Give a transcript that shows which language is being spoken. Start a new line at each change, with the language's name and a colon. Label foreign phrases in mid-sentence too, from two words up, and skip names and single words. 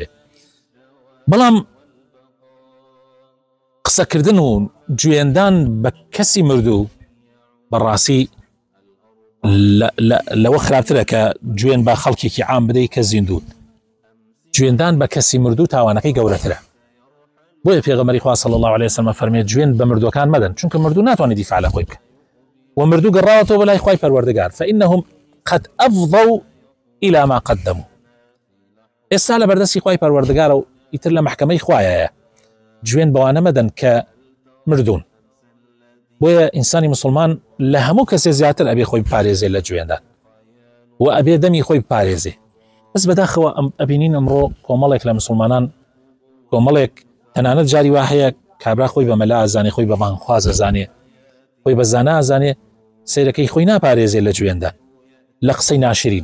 Central Kurdish: بەڵام قسەکردن و جوێندان بە کەسی مردوو بەڕاستی لەوە خراپترە کە جوێن بە خەڵکێکی عام بدەی کە زیندوون. جوێندان بە کەسی مردوو تاوانەکەی گەورەترە. بۆیە پێغەمبەری خوا
Arabic: صلی الله عليه وسلم
Central Kurdish: فەرمێ جوێن بە مردوەکان مەدەن، چونکە مردوو ناتوانێت دیفاع لە خۆی بکە و مردوو گەڕاوەتەوە بەلای خوای پەروەردگار
Arabic: فإنهم قد أفضوا إلى ما قدموا.
Central Kurdish: ئێستا لە بەردەستی خوای پەروەردگارە و ئیتر لە محکەمەی خوایەیە. جوێن بەوانە مەدەن کە مردوون. بۆیە ئینسانی مسلمان لە هەموو کەسێ زیاتر ئەبێ خۆی بپارێزێ لە جوێندان و ئەبێ دەمی خۆی بپارێزێ. بەس بەداخەوە ئەبینین ئەمڕۆ کۆمەڵێک لە مسلمانان، کۆمەڵێک تەنانەت جاری وا هەیە کابرا خۆی بە مەلا ئەزانێ، خۆی بە مانخواز ئەزانێ، خۆی بە زانا ئەزانێ، سەیرەکەی خۆی ناپارێزێ لە جوێندان، لە قسەی ناشرین.